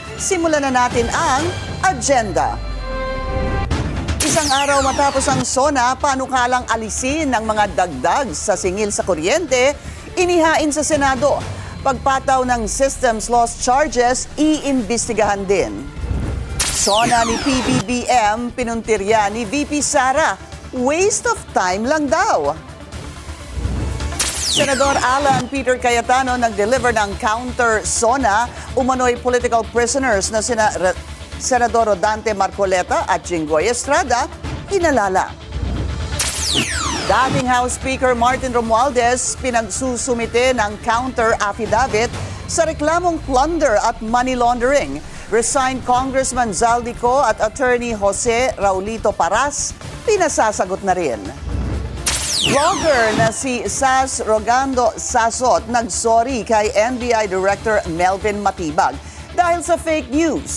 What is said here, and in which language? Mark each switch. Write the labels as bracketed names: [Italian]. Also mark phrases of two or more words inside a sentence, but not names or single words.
[Filipino] Simulan na natin ang agenda. Isang araw matapos ang SONA, panukalang alisin ng mga dagdag sa singil sa kuryente, inihain sa Senado. Pagpataw ng [English] systems loss charges, [Filipino] iimbestigahan din. SONA ni PBBM, pinuntirya ni VP Sara, [English] waste of time [Filipino] lang daw. Senador Alan Peter Cayetano nag-deliver ng [English] counter SONA, [Filipino] umano'y [English] political prisoners [Filipino] na Senador Rodante Marcoleta at Jinggoy Estrada, inalala. Dating House Speaker Martin Romualdez pinagsusumite ng [English] counter affidavit [Filipino] sa reklamong plunder at [English] money laundering. Resigned Congressman [Filipino] Zaldico at Attorney Jose Raulito Paras, pinasasagot na rin. Vlogger na si Sas Rogando Sasot nagsorry kay NBI Director Melvin Matibag dahil sa [English] fake news.